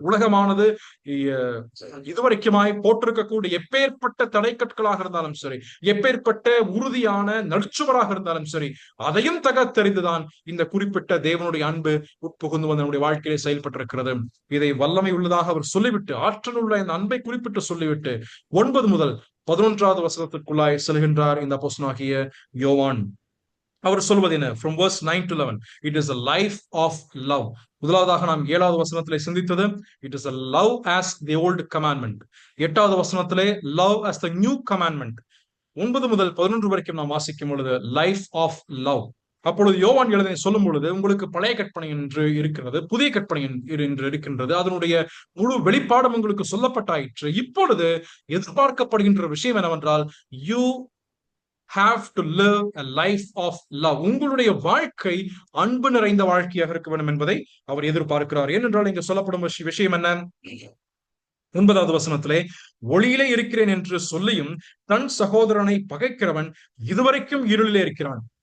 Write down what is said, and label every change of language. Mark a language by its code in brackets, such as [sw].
[ta] உலகமானது இதுவரைக்குமாய் போட்டிருக்கக்கூடிய எப்பேற்பட்ட தடைக்கற்களாக இருந்தாலும் சரி, எப்பேற்பட்ட உறுதியான நடுச்சுவராக இருந்தாலும் சரி, அதையும் தகர்த்தெறிந்துதான் இந்த குறிப்பிட்ட தேவனுடைய அன்பு உட்புகுந்து வந்து நம்முடைய வாழ்க்கையிலே செயல்பட்டிருக்கிறது. இதை வல்லமை உள்ளதாக அவர் சொல்லிவிட்டு, ஆற்றல் உள்ள இந்த அன்பை குறிப்பிட்டு சொல்லிவிட்டு 9 முதல் 11வது வசனத்திற்குள்ளாய் செல்கின்றார் இந்த அப்போஸ்தலனாகிய யோவான். அவர் சொல்வது என்ன? [en] From verse 9 to 11, it is a life of love. [ta] முதலாவதாக நாம் 7வது வசனத்திலே சிந்தித்தது, [en] it is a love as the old commandment. [ta] 8வது வசனத்திலே [en] love as the new commandment. [ta] 9 முதல் 11 வரைக்கும் நாம் வாசிக்கும் பொழுது [en] life of love. [ta] அப்பொழுது யோவான் எழுதினை சொல்லும் பொழுது, உங்களுக்கு பழைய கற்பனை என்று இருக்கிறது, புதிய கற்பனை என்று இருக்கின்றது, அதனுடைய முழு வெளிப்பாடும் உங்களுக்கு சொல்லப்பட்டாயிற்று. இப்பொழுது எதிர்பார்க்கப்படுகின்ற விஷயம் என்னவென்றால், [en] you have to live a life of love. [ta] உங்களுடைய வாழ்க்கை அன்பு நிறைந்த வாழ்க்கையாக இருக்க வேண்டும் என்பதை அவர் எதிர்பார்க்கிறார். ஏனென்றால் இங்கு சொல்லப்படும் விஷயம் என்ன? 9வது வசனத்திலே, ஒளியிலே இருக்கிறேன் என்று சொல்லியும் தன் சகோதரனை பகைக்கிறவன் இதுவரைக்கும் இருளிலே இருக்கிறான்.